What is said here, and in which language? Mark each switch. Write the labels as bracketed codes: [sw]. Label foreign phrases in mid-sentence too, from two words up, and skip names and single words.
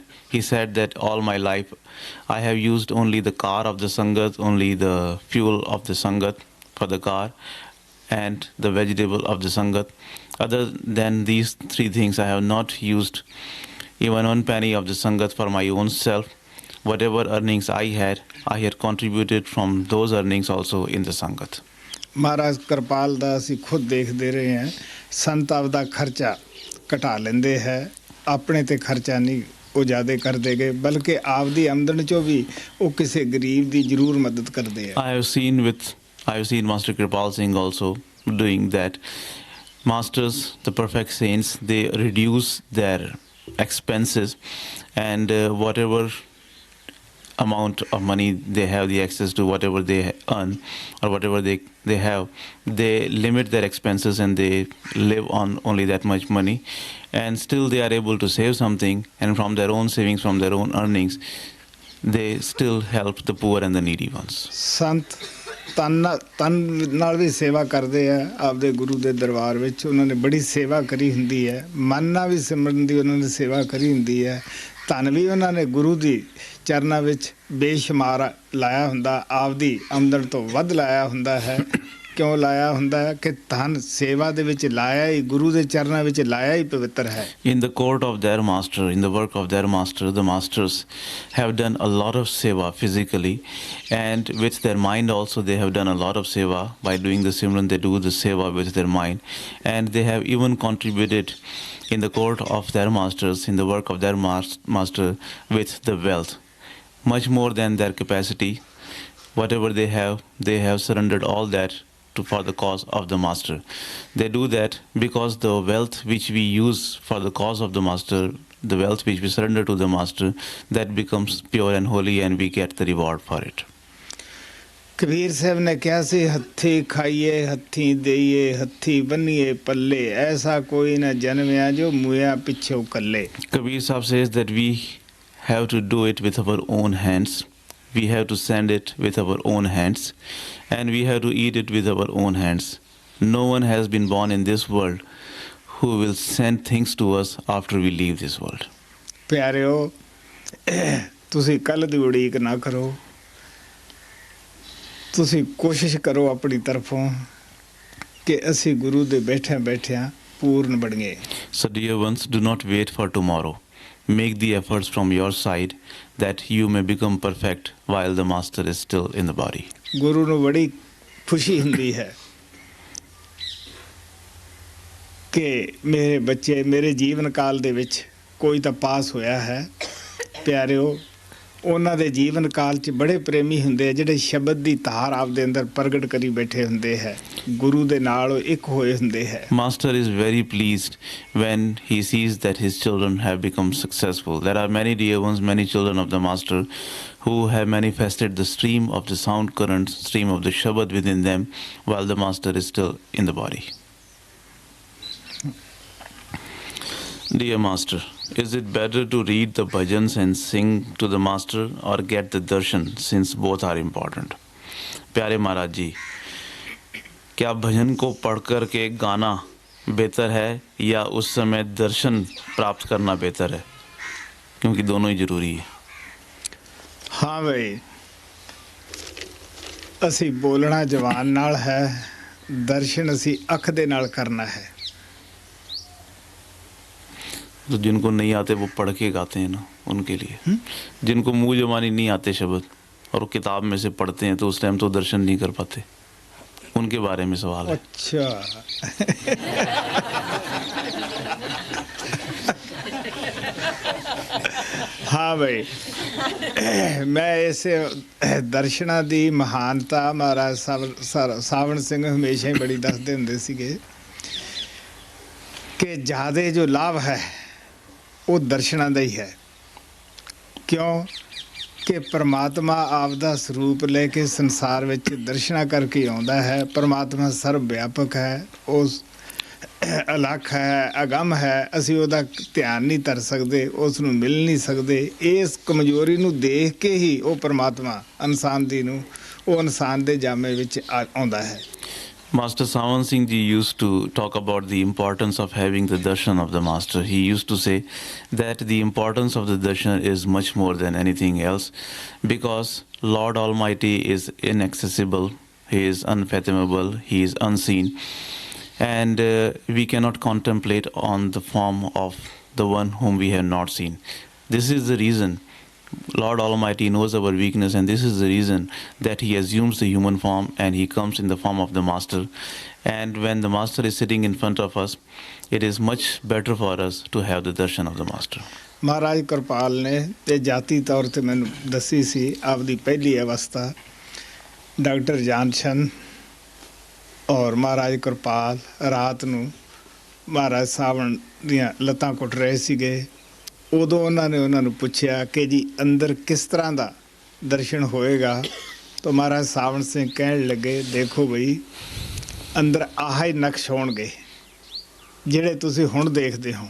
[en] He said that all my life I have used only the car of the Sangat, only the fuel of the Sangat for the car, and the vegetable of the Sangat. Other than these three things, I have not used even one penny of the Sangat for my own self. Whatever earnings I had contributed from those earnings also in the Sangat. [pa] ਮਹਾਰਾਜ ਕਿਰਪਾਲ ਦਾ ਅਸੀਂ ਖੁਦ ਦੇਖਦੇ ਰਹੇ ਹਾਂ, ਸੰਤ ਆਪਦਾ ਖਰਚਾ ਘਟਾ ਲੈਂਦੇ ਹੈ, ਆਪਣੇ ਤੇ ਖਰਚਾ ਨਹੀਂ ਉਹ ਜ਼ਿਆਦਾ ਕਰਦੇ ਗਏ, ਬਲਕਿ ਆਪਦੀ ਆਮਦਨ ਚੋਂ ਵੀ ਉਹ ਕਿਸੇ ਗਰੀਬ ਦੀ ਜ਼ਰੂਰ ਮਦਦ ਕਰਦੇ ਆ। [en] I have seen Master Kripal Singh also doing that. Masters, the perfect saints, they reduce their expenses, and whatever amount of money they have the access to, whatever they earn or whatever they have, they limit their expenses and they live on only that much money, and still they are able to save something, and from their own savings, from their own earnings, they still help the poor and the needy ones. [pa] ਸੰਤ ਤਨ ਨਾਲ ਵੀ ਸੇਵਾ ਕਰਦੇ ਆ ਆਪਦੇ ਗੁਰੂ ਦੇ ਦਰਬਾਰ ਵਿੱਚ, ਉਹਨਾਂ ਨੇ ਬੜੀ ਸੇਵਾ ਕਰੀ ਹੁੰਦੀ ਹੈ, ਮਨ ਨਾਲ ਵੀ ਸਿਮਰਨ ਦੀ ਉਹਨਾਂ ਨੇ ਸੇਵਾ ਕਰੀ ਹੁੰਦੀ ਹੈ, ਧਨ ਵੀ ਉਹਨਾਂ ਨੇ ਗੁਰੂ ਦੀ ਚਰਨਾਂ ਵਿੱਚ ਬੇਸ਼ੁਮਾਰ ਲਾਇਆ ਹੁੰਦਾ, ਆਪਦੀ ਆਮਦਨ ਤੋਂ ਵੱਧ ਲਾਇਆ ਹੁੰਦਾ ਹੈ। ਕਿਉਂ ਲਾਇਆ ਹੁੰਦਾ ਹੈ ਕਿ ਧਨ ਸੇਵਾ ਦੇ ਵਿੱਚ ਲਾਇਆ ਹੀ, ਗੁਰੂ ਦੇ ਚਰਨਾਂ ਵਿੱਚ ਲਾਇਆ ਹੀ ਪਵਿੱਤਰ ਹੈ। [en] In the court of their master, in the work of their master, the masters have done a lot of seva physically, and with their mind also they have done a lot of seva. By doing the Simran, they do the seva with their mind, and they have even contributed in the court of their masters, in the work of their master, with the wealth, much more than their capacity. Whatever they have surrendered all that for the cause of the master. They do that because the wealth which we use for the cause of the master, the wealth which we surrender to the master, that becomes pure and holy, and we get the reward for it. [pa] ਕਬੀਰ ਸਾਹਿਬ ਨੇ ਕਿਹਾ ਸੀ, ਹੱਥੀ ਖਾਈਏ ਹੱਥੀ ਦੇਈਏ ਹੱਥੀ ਬੰਨੀਏ ਪੱਲੇ, ਐਸਾ ਕੋਈ ਨਾ ਜਨਮਿਆ ਜੋ ਮੁਇਆ ਪਿੱਛੋਂ ਕੱਲੇ। [en] Kabir Sahib says that we have to do it with our own hands. We have to send it with our own hands, and we have to eat it with our own hands. No one has been born in this world who will send things to us after we leave this world. [pa] ਪਿਆਰਿਓ, ਤੁਸੀਂ ਕੱਲ੍ਹ ਦੀ ਉਡੀਕ ਨਾ ਕਰੋ, ਤੁਸੀਂ ਕੋਸ਼ਿਸ਼ ਕਰੋ ਆਪਣੀ ਤਰਫੋਂ ਕਿ ਅਸੀਂ ਗੁਰੂ ਦੇ ਬੈਠਿਆਂ ਬੈਠਿਆਂ ਪੂਰਨ ਬਣੀਏ। [en] So dear ones, do not wait for tomorrow. Make the efforts from your side that you may become perfect while the master is still in the body. [pa] ਗੁਰੂ ਨੂੰ ਬੜੀ ਖੁਸ਼ੀ ਹੁੰਦੀ ਹੈ ਕਿ ਮੇਰੇ ਬੱਚੇ ਮੇਰੇ ਜੀਵਨ ਕਾਲ ਦੇ ਵਿੱਚ ਕੋਈ ਤਾਂ ਪਾਸ ਹੋਇਆ ਹੈ। ਪਿਆਰਿਓ, ਉਹਨਾਂ ਦੇ ਜੀਵਨ ਕਾਲ 'ਚ ਬੜੇ ਪ੍ਰੇਮੀ ਹੁੰਦੇ ਆ ਜਿਹੜੇ ਸ਼ਬਦ ਦੀ ਧਾਰ ਆਪਦੇ ਅੰਦਰ ਪ੍ਰਗਟ ਕਰੀ ਬੈਠੇ ਹੁੰਦੇ ਹੈ, ਗੁਰੂ ਦੇ ਨਾਲ ਉਹ ਇੱਕ ਹੋਏ ਹੁੰਦੇ ਹੈ। [en] Master is very pleased when he sees that his children have become successful. There are many dear ones, many children of the Master who have manifested the stream of the sound current, stream of the Shabad within them while the Master is still in the body. Dear Master, is it better to read the bhajans and sing to the Master or get the darshan since both are important? [hi] प्यारे महाराज जी, क्या भजन को पढ़ कर के गाना बेहतर है या उस समय दर्शन प्राप्त करना बेहतर है? क्योंकि दोनों ही जरूरी है। [pa] ਹਾਂ ਬਈ, ਅਸੀਂ ਬੋਲਣਾ ਜ਼ਬਾਨ ਨਾਲ ਹੈ, ਦਰਸ਼ਨ ਅਸੀਂ ਅੱਖ ਦੇ ਨਾਲ ਕਰਨਾ ਹੈ। [hi] तो जिनको नहीं आते वो पढ़ के गाते हैं ना, उनके लिए। जिनको मुंह जबानी नहीं आते शब्द और वो किताब में से पढ़ते हैं तो उस टाइम तो दर्शन नहीं कर पाते, उनके बारे में सवाल है। अच्छा हाँ भाई, मैं इसे दर्शना [pa] ਦੀ ਮਹਾਨਤਾ ਮਹਾਰਾਜ ਸਾਵਣ ਸਿੰਘ ਹਮੇਸ਼ਾ ਹੀ ਬੜੀ ਦੱਸਦੇ ਹੁੰਦੇ ਸੀਗੇ ਕਿ ਜ਼ਿਆਦਾ ਜੋ ਲਾਭ ਹੈ ਉਹ ਦਰਸ਼ਨਾਂ ਦਾ ਹੀ ਹੈ। ਕਿਉਂ ਕਿ ਪਰਮਾਤਮਾ ਆਪਦਾ ਸਰੂਪ ਲੈ ਕੇ ਸੰਸਾਰ ਵਿੱਚ ਦਰਸ਼ਨਾਂ ਕਰਕੇ ਆਉਂਦਾ ਹੈ। ਪਰਮਾਤਮਾ ਸਰਵ ਵਿਆਪਕ ਹੈ, ਉਸ ਅਲੱਖ ਹੈ, ਅਗੰਮ ਹੈ। ਅਸੀਂ ਉਹਦਾ ਧਿਆਨ ਨਹੀਂ ਧਰ ਸਕਦੇ, ਉਸ ਨੂੰ ਮਿਲ ਨਹੀਂ ਸਕਦੇ। ਇਸ ਕਮਜ਼ੋਰੀ ਨੂੰ ਦੇਖ ਕੇ ਹੀ ਉਹ ਪਰਮਾਤਮਾ ਇਨਸਾਨ ਦੀ ਨੂੰ ਉਹ ਇਨਸਾਨ ਦੇ ਜਾਮੇ ਵਿੱਚ ਆਉਂਦਾ ਹੈ। [en] Master Sawan Singh ji used to talk about the importance of having the darshan of the Master. He used to say that the importance of the darshan is much more than anything else because Lord Almighty is inaccessible, He is unfathomable, He is unseen, and we cannot contemplate on the form of the one whom we have not seen. This is the reason Lord Almighty knows our weakness, and this is the reason that He assumes the human form and He comes in the form of the Master. And when the Master is sitting in front of us, it is much better for us to have the darshan of the Master. [pa] ਮਹਾਰਾਜ ਕਿਰਪਾਲ ਨੇ ਤੇ ਜਾਤੀ ਤੌਰ ਤੇ ਮੈਨੂੰ ਦੱਸੀ ਸੀ ਆਪਦੀ ਪਹਿਲੀ ਅਵਸਥਾ। ਡਾਕਟਰ ਜਾਨਸ਼ਨ ਔਰ ਮਹਾਰਾਜ ਕਿਰਪਾਲ ਰਾਤ ਨੂੰ ਮਹਾਰਾਜ ਸਾਵਣ ਦੀਆਂ ਲੱਤਾਂ ਕੁੱਟ ਰਹੇ ਸੀਗੇ। ਉਦੋਂ ਉਹਨਾਂ ਨੇ ਉਹਨਾਂ ਨੂੰ ਪੁੱਛਿਆ ਕਿ ਜੀ ਅੰਦਰ ਕਿਸ ਤਰ੍ਹਾਂ ਦਾ ਦਰਸ਼ਨ ਹੋਏਗਾ, ਤਾਂ ਮਹਾਰਾਜ ਸਾਵਣ ਸਿੰਘ ਕਹਿਣ ਲੱਗੇ, ਦੇਖੋ ਬਈ ਅੰਦਰ ਆਹ ਹੀ ਨਕਸ਼ ਹੋਣਗੇ ਜਿਹੜੇ ਤੁਸੀਂ ਹੁਣ ਦੇਖਦੇ ਹੋ।